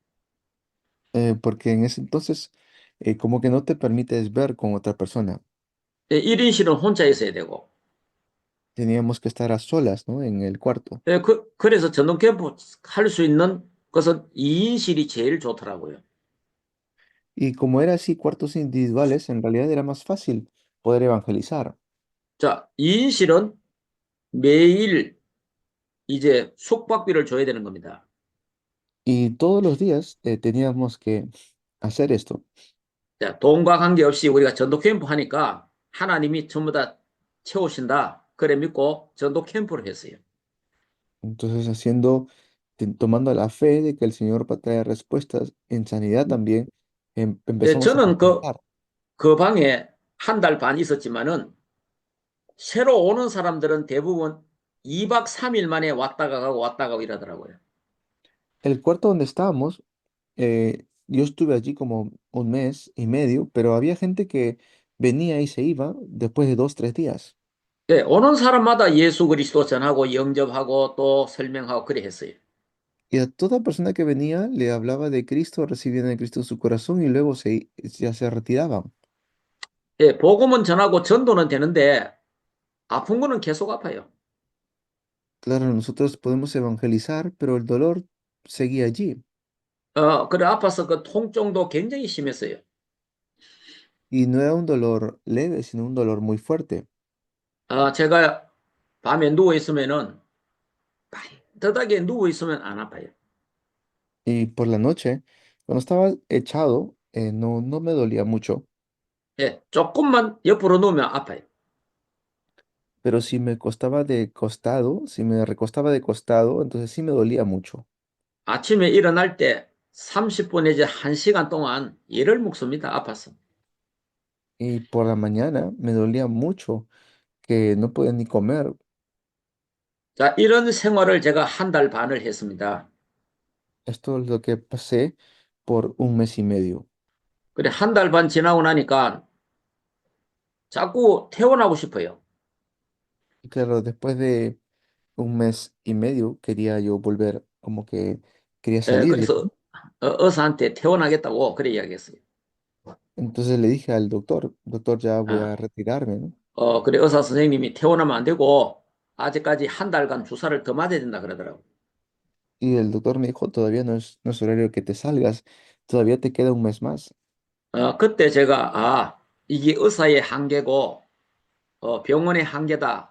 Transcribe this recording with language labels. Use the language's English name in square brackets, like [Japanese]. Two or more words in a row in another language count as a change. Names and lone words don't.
[Spanish] Porque en ese entonces como que no te permites ver con otra persona. [Korean] 1인실은 혼자 있어야 되고. [Spanish] Teníamos que estar a solas, ¿no? En el cuarto. [Korean] 그래서 전동 캠프 할 수 있는 것은 2인실이 제일 좋더라고요. [Spanish] Y como era así, cuartos individuales, en realidad era más fácil poder evangelizar. [Korean] 자, 2인실은 매일 이제 숙박비를 줘야 되는 겁니다. [Spanish] Y todos los días teníamos que hacer esto. [Korean] 자, 돈과 관계없이 우리가 전도 캠프 하니까 하나님이 전부 다 채우신다. 그래 믿고 전도 캠프를 했어요. [Spanish] Entonces, tomando la fe de que el Señor va a traer respuestas en sanidad también, empezamos a [Korean] 저는 [Spanish] evangelizar. [Korean] 그 방에 한 달 반 있었지만은 새로 오는 사람들은 대부분 2박 3일 만에 왔다가 가고 왔다가 가고 이러더라고요. [Spanish] El cuarto donde estábamos, yo estuve allí como un mes y medio, pero había gente que venía y se iba después de 2, 3 días. [Korean] 오는 사람마다 예수 그리스도 전하고 영접하고 또 설명하고 그래 했어요. [Spanish] Y a toda persona que venía le hablaba de Cristo, recibían a Cristo en su corazón y luego ya se retiraban. [Korean] 복음은 전하고 전도는 되는데 아픈 거는 계속 아파요. [Spanish] Claro, nosotros podemos evangelizar, pero el dolor seguía allí. [Korean] 그래 아파서 그 통증도 굉장히 심했어요. [Spanish] Y no era un dolor leve, sino un dolor muy fuerte. [Korean] 제가 밤에 누워 있으면은 반듯하게 누워 있으면 안 아파요. [Spanish] Y por la noche, cuando estaba echado, no me dolía mucho, [Korean] 조금만 옆으로 누우면 아파요. [Spanish] pero si me costaba de costado, si me recostaba de costado, entonces sí me dolía mucho. [Korean] 아침에 일어날 때 30분 내지 1시간 동안 열을 먹습니다. 아파서. [Spanish] Y por la mañana me dolía mucho, que no podía ni comer. [Korean] 자, 이런 생활을 제가 한 달 반을 했습니다. [Spanish] Esto es lo que pasé por un mes y medio. [Korean] 그래, 한 달 반 지나고 나니까 자꾸 퇴원하고 싶어요. [Spanish] Y claro, después de un mes y medio quería yo volver como que quería salir ya, [Korean] 그래서 [Spanish] ¿no? [Korean] 의사한테 퇴원하겠다고 그래 이야기했어요. [Spanish] Entonces le dije al doctor, doctor, ya voy 어, a retirarme, ¿no? [Korean] 그래 의사 선생님이 퇴원하면 안 되고 아직까지 한 달간 주사를 더 맞아야 된다 그러더라고. [Spanish] Y el doctor me dijo, todavía no es horario que te salgas, todavía te queda un mes más. [Korean] 그때 제가 이게 의사의 한계고 병원의 한계다.